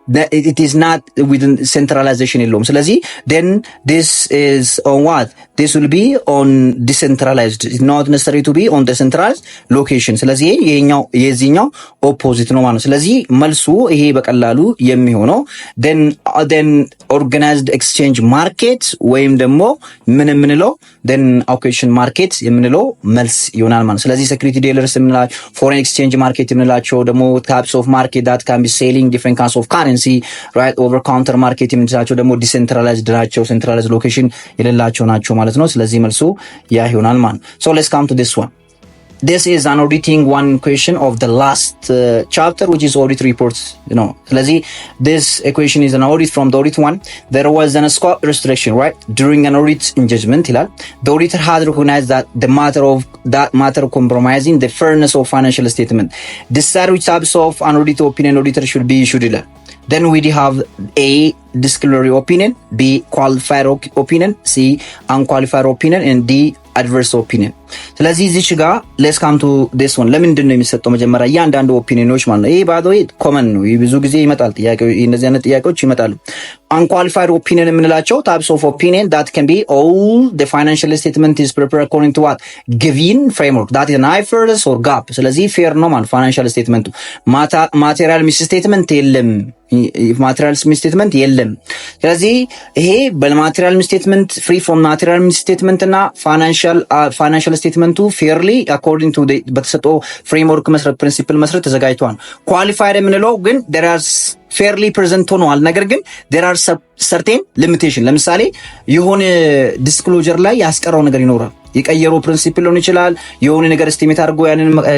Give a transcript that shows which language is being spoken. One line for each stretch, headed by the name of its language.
English: it is not within centralization የለውም። ስለዚህ then this is on what this will be on decentralized, not necessary to be on the centralized location።
Amharic: ስለዚህ ይሄኛው የዚህኛው ኦፖዚት ነው ማለት ነው።
English: ስለዚህ መልሱ ይሄ በቀላሉ የሚሆነው then organized exchange market ወይም ደግሞ
Amharic: ምን የምንለው
English: then allocation market የምንለው መልስ ይሆናል ማለት ነው። ስለዚህ security dealers የምንላቸው foreign exchange market የምንላቸው ደግሞ types of market that can be selling different kinds of currency, right?
Amharic: over counter market የምንላቸው ደግሞ decentralized ናቸው፣ centralized location የሌላቸው ናቸው ማለት ነው። ስለዚህ መልሱ ያ ይሆናል ማለት ነው።
English: So let's come to this one. This is an auditing one question of the last chapter, which is audit reports, ስለዚህ this equation is an audit from the audit one. There was an scope restriction, right? During an audit engagement ይላል the auditor had recognized that the matter compromising the fairness of financial statement. Decide which types of an audit opinion auditor should be issued ይላል. Then we have A, disciplinary opinion, B, qualified opinion, C, unqualified opinion, and D, adverse opinion. ስለዚህ እዚች ጋር let's come to this one.
Amharic: ለምንድን ነው የሚሰጠው መጀመሪያ እያንዳንዱ ኦፒኒዮኖች ማለት ነው። ይሄ ባዶ ኮመን ነው፣ ብዙ ጊዜ ይመጣል ጥያቄው፣ እንደዚህ አይነት ጥያቄዎች ይመጣሉ።
English: unqualified opinion የምንላቸው types of opinion that can be all the financial statement is prepared according to what given framework, that is an IFRS or GAAP.
Amharic: ስለዚህ ፌር ነው ማለት ፋይናንሻል ስቴትመንቱ ማቴሪያል ሚስ ስቴትመንት የለም፣ ማቴሪያል ሚስ ስቴትመንት የለም። ስለዚህ ይሄ በማቴሪያል ሚስ ስቴትመንት ፍሪ ፍሮም ማቴሪያል ሚስ ስቴትመንት እና ፋይናንሻል ስቴትመንቱ ፌርሊ አኮርዲንግ ቱ በተሰጠው ፍሬምወርክ መሰረት ፕሪንሲፕል መሰረት ተዘጋጅቷል። ኳሊፋይድ የምንለው ግን there are ፌርሊ ፕሬዘንት ሆነዋል፣ ነገር ግን
English: there are certain limitation።
Amharic: ለምሳሌ የሆነ ዲስክሎጀር ላይ ያስቀረው ነገር ይኖራል፣ የቀየረው ፕሪንሲፕል ሊሆን ይችላል። የሆነ ነገር ኤስቲሜት አድርጎ ያንን